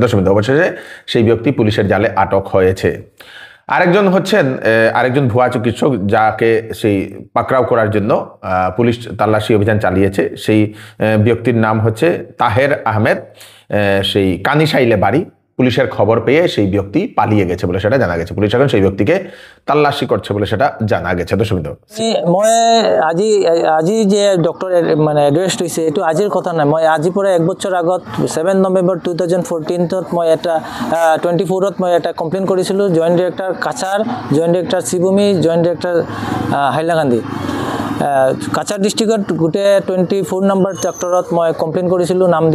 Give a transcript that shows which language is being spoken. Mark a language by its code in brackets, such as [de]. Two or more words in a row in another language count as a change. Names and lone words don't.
[bn] দর্শকবৃন্দ, অবশেষে সেই ব্যক্তি পুলিশের জালে আটক হয়েছে। আরেকজন ভুয়া চিকিৎসক যাকে সেই পাকড়াও করার জন্য পুলিশ তল্লাশি অভিযান চালিয়েছে, সেই ব্যক্তির নাম হচ্ছে তাহের আহমেদ। সেই কানিশাইলে বাড়ি। পুলিশের খবর পেয়ে সেই ব্যক্তি পালিয়ে গেছে বলে সেটা জানা গেছে। পুলিশ এখন সেই ব্যক্তিকে তল্লাশি করছে বলে সেটা জানা গেছে। দর্শকবৃন্দ, [as] মই আজি যে ডক্টর মানে এড্রেস্ট হয়েছে এইটো আজিৰ কথা নাই। মই আজি পৰা 1 বছৰ আগত 7 নৱেম্বৰ 2014 মই এটা 24 মই এটা কমপ্লেইন কৰিছিলোঁ। [en] Joint Director Cachar, Joint Director Sribhumi, Joint Director Hailakandi. [as] কাছাৰ ডিষ্ট্ৰিক্টত গোটেই 24 নম্বৰ চেক্টৰত মই কমপ্লেইন কৰিছিলোঁ নাম দি।